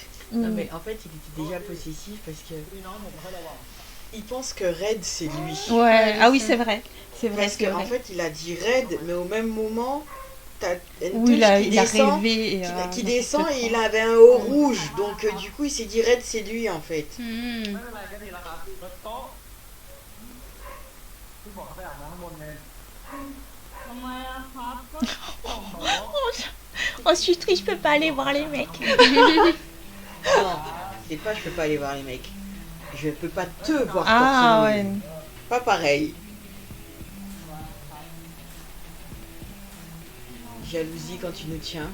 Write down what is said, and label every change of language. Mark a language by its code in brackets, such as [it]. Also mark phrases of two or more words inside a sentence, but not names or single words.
[fr] Non, mais en fait, il était déjà possessif parce que. Il pense que Red, c'est lui. Ouais, ah oui, c'est vrai. C'est vrai, Parce c'est qu'en vrai. fait, il a dit Red, mais au même moment, t'as Oui, il a descend, rêvé. qui descend et il avait un haut rouge. Donc, du coup, il s'est dit Red, c'est lui en fait. Hmm. [th] ที่บอกเขาไปอาบน้ำข้างบนไง [fr] Oh, je suis triste, je peux pas aller voir les mecs. Non, c'est pas je peux pas aller voir les mecs. Je peux pas te voir Ah torse nu. ouais. Pas pareil. Jalousie quand tu nous tiens.